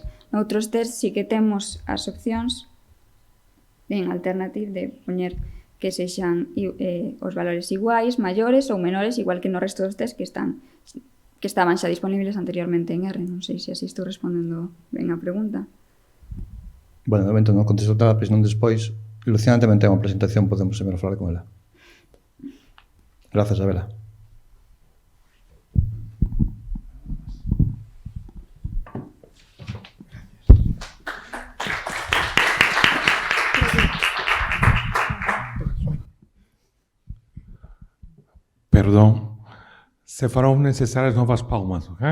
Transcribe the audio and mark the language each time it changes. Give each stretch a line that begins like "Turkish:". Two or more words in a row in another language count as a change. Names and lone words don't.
Galician: Noutros test sí que temos as opcións en alternative de poñer que sexan os valores iguais, maiores ou menores, igual que no resto dos test que estaban xa disponibles anteriormente en R. Non sei se así estou respondendo ben a pregunta. Bueno, de momento non contesto nada, pois non despois. Luciana tamén ten unha presentación, podemos sempre falar con ela. Grazas, Abela.
Portuguese: Perdão, se farão necessárias novas palmas, ok?